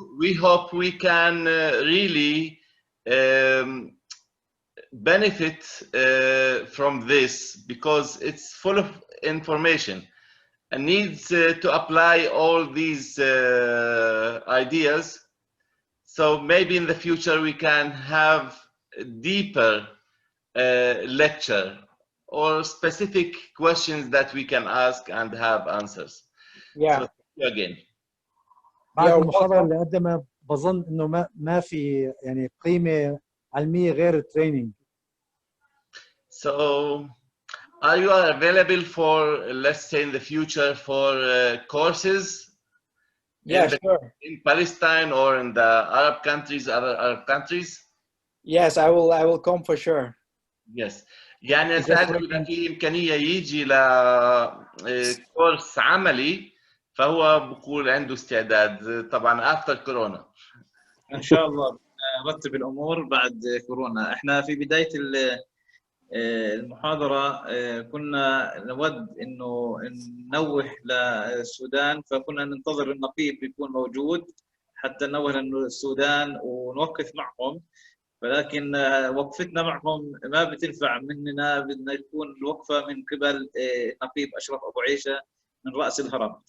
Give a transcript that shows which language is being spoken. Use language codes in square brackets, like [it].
[en] We hope we can really benefit from this, because it's full of information and needs to apply all these ideas. So maybe in the future we can have a deeper lecture or specific questions that we can ask and have answers. Yeah. So thank you again. [ar] بعد المحاضرة اللي قدمها بظن انه ما في يعني قيمة علمية غير التريننج. [en] So are you available for, let's say in the future, for courses? Yeah, sure. In Palestine or in the Arab countries, other Arab countries? Yes, I will come for sure. Yes. [ar] يعني سألته إذا في إمكانية يجي لكورس عملي، فهو بقول عنده استعداد طبعا [en] after [ar] كورونا. ان شاء الله نرتب الامور بعد كورونا. احنا في بدايه المحاضره كنا نود انه ننوه للسودان، فكنا ننتظر النقيب يكون موجود حتى ننوه للسودان ونوقف معهم، ولكن وقفتنا معهم ما بتنفع مننا، بدنا تكون الوقفه من قبل نقيب اشرف ابو عيشه من راس الهرم.